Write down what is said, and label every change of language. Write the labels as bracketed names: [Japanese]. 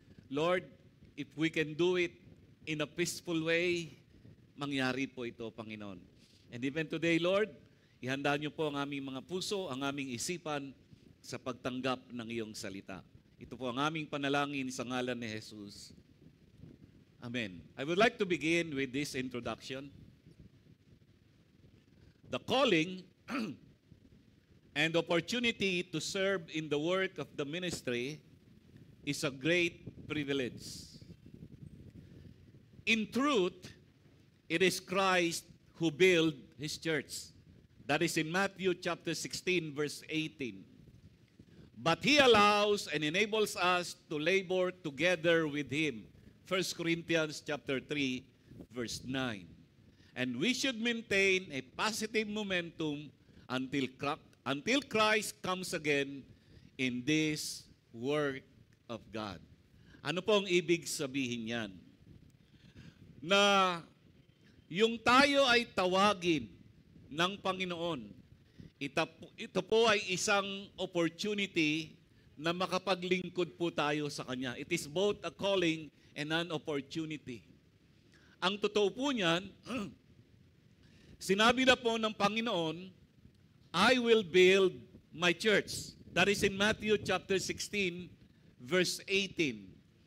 [English] Lord, if we can do it in a peaceful way, [Filipino] mangyari po ito, [English] Panginoon. And even today, Lord, [Filipino] ihanda niyo po ang aming mga puso, ang aming isipan sa pagtanggap ng iyong salita. Ito po ang aming panalangin sa ngalan ni Jesus. Amen. [English] I would like to begin with this introduction. The calling and opportunity to serve in the work of the ministry is a great privilege. In truth, it is Christ who built His church. That is in Matthew chapter 16, verse 18. But He allows and enables us to labor together with Him. 1 Corinthians chapter 3, verse 9. And we should maintain a positive momentum until Christ comes again in this work of God. [Filipino] Ano pong ibig sabihin yan? Na yung tayo ay tawagin ng Panginoon. Ito po ay isang opportunity na makapaglingkod po tayo sa Kanya. [English] It is both a calling and an opportunity. [Filipino] Ang totoo po niyan, sinabi na po ng Panginoon, [English] I will build my church. That is in Matthew chapter 16, verse 18.